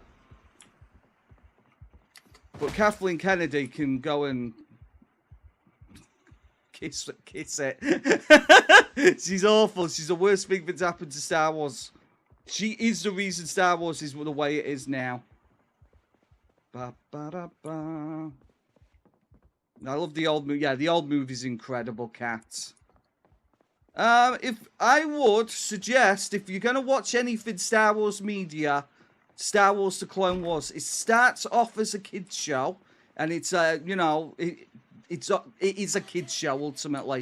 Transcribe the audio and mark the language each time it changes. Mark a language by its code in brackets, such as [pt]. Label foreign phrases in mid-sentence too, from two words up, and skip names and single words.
[en] But Kathleen Kennedy can go and kiss it. She's awful. She's the worst thing that's happened to Star Wars. She is the reason Star Wars is the way it is now. Ba, ba, da, ba. I love the old movie. Yeah, the old movie's incredible, Cat. If I would suggest, if you're going to watch anything Star Wars media, Star Wars The Clone Wars, it starts off as a kid's show, and it's, you know, it is a kid's show, ultimately.